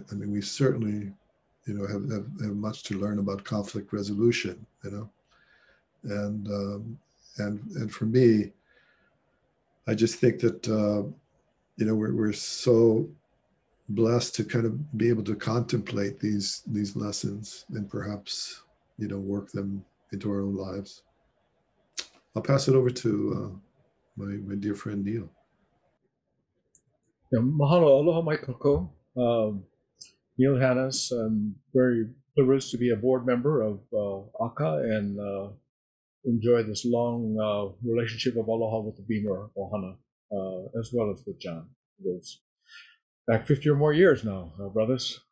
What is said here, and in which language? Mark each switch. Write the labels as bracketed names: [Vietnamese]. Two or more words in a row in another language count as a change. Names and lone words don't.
[English] I mean, we certainly have much to learn about conflict resolution, and for me, I just think that we're so blessed to kind of be able to contemplate these lessons and perhaps work them into our own lives. I'll pass it over to my dear friend Neil. Yeah, [Hawaiian] mahalo, aloha mai kako. [English] Neil Hannes, I'm very privileged to be a board member of ACA and enjoy this long relationship of aloha with the Beamer Ohana, as well as with John. It goes back 50 or more years now, brothers.